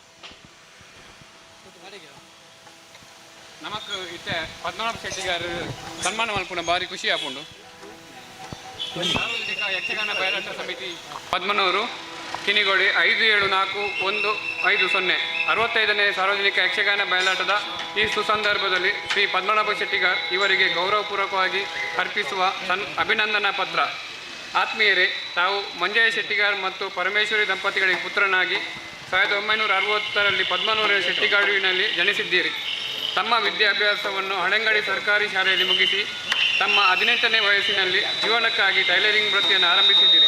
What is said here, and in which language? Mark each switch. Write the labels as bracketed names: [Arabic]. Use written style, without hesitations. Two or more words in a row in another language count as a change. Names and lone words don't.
[Tulu] ನಮಕ್ ಇತ್ತೆ ಪದ್ಮನಾಭ ಶೆಟ್ಟಿಗಾರ ಸನ್ಮಾನ ಮಲ್ಪುನ ಭಾರಿ ಖುಷಿ ಆಪುಂಡು. [Kannada] ಸಾರ್ವಜನಿಕ ಯಕ್ಷಗಾನ ಬಯಲಾಟ ಸಮಿತಿ ಪದ್ಮನೂರು ಕಿನಿಗೋಡಿ 574150 65ನೇ ಸಾರ್ವಜನಿಕ ಯಕ್ಷಗಾನ ಬಯಲಾಟದ ಈ ಸುಸಂದರ್ಭದಲ್ಲಿ ಶ್ರೀ ಪದ್ಮನಾಭ ಶೆಟ್ಟಿಗಾರ್ ಇವರಿಗೆ ಗೌರವಪೂರ್ವಕವಾಗಿ ಅರ್ಪಿಸುವ ಅಭಿನಂದನಾ ಪತ್ರ. ಆತ್ಮೀಯರೇ, ತಾವು ಮಂಜಯ್ಯ ಶೆಟ್ಟಿಗಾರ್ ಮತ್ತು ಪರಮೇಶ್ವರಿ ದಂಪತಿಗಳಿಗೆ ಪುತ್ರನಾಗಿ 1960ರಲ್ಲಿ ಪದ್ಮನೂರಿನ ಶೆಟ್ಟಿಗಾಡುವಿನಲ್ಲಿ ಜನಿಸಿದ್ದೀರಿ. ತಮ್ಮ ವಿದ್ಯಾಭ್ಯಾಸವನ್ನು ಹಳೆಂಗಡಿ ಸರ್ಕಾರಿ ಶಾಲೆಯಲ್ಲಿ ಮುಗಿಸಿ ತಮ್ಮ 18ನೇ ವಯಸ್ಸಿನಲ್ಲಿ ಜೀವನಕ್ಕಾಗಿ ಟೈಲರಿಂಗ್ ವೃತ್ತಿಯನ್ನು ಆರಂಭಿಸಿದ್ದೀರಿ.